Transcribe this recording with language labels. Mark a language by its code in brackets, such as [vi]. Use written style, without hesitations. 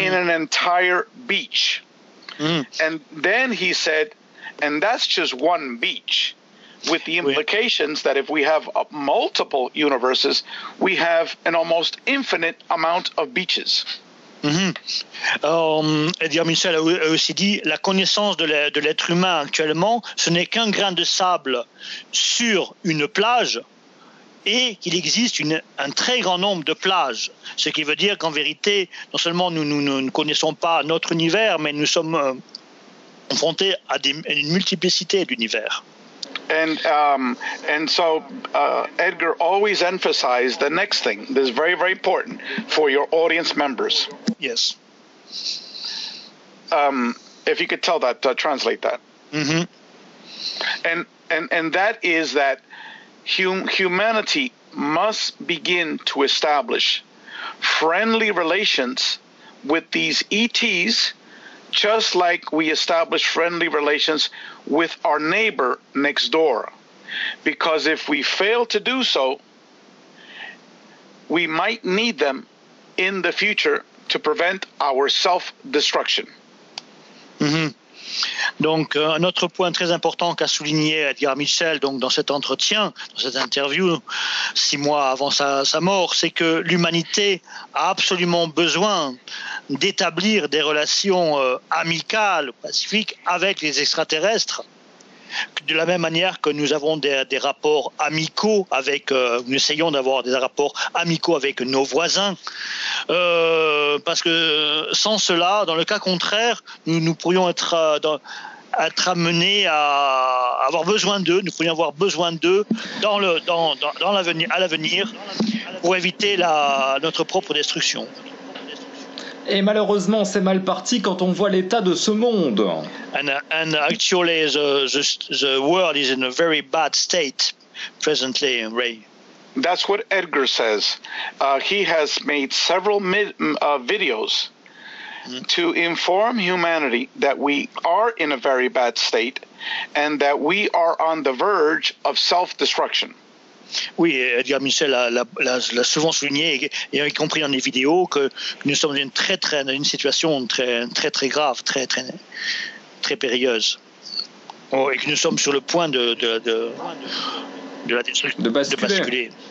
[en] In an entire beach. Mm. And then he said, and that's just one beach, with the implications that if we have multiple universes, we have an almost infinite amount of beaches. Mm-hmm. [fr] Edgar Mitchell a aussi dit, la connaissance de l'être humain actuellement, ce n'est qu'un grain de sable sur une plage, et qu'il existe un très grand nombre de plages, ce qui veut dire qu'en vérité, non seulement nous ne connaissons pas notre univers, mais nous sommes confrontés à une multiplicité d'univers. [en] And so Edgar always emphasized the next thing, this is very, very important for your audience members. Yes. If you could tell that, translate that. Mm-hmm. And that is that humanity must begin to establish friendly relations with these ETs, just like we establish friendly relations with our neighbor next door. Because if we fail to do so, we might need them in the future to prevent our self-destruction. Mm-hmm. [fr] Donc un autre point très important qu'a souligné Edgar Mitchell donc dans cet entretien, dans cette interview 6 mois avant sa mort, c'est que l'humanité a absolument besoin d'établir des relations amicales, pacifiques avec les extraterrestres, de la même manière que nous avons des rapports amicaux avec, nous essayons d'avoir des rapports amicaux avec nos voisins, parce que sans cela, dans le cas contraire, nous pourrions être amenés à avoir besoin d'eux, nous pourrions avoir besoin d'eux dans l'avenir, à l'avenir, pour éviter notre propre destruction. Et malheureusement, c'est mal parti quand on voit l'état de ce monde. [en] And actually, the world is in a very bad state presently, Ray. That's what Edgar says. He has made several videos to inform humanity that we are in a very bad state and that we are on the verge of self-destruction. [fr] Oui, Edgar Mitchell l'a souvent souligné, et y compris dans les vidéos, que nous sommes dans une situation très, très, très grave, très, très, très périlleuse. Oh, et que nous sommes sur le point de la destruction. De basculer.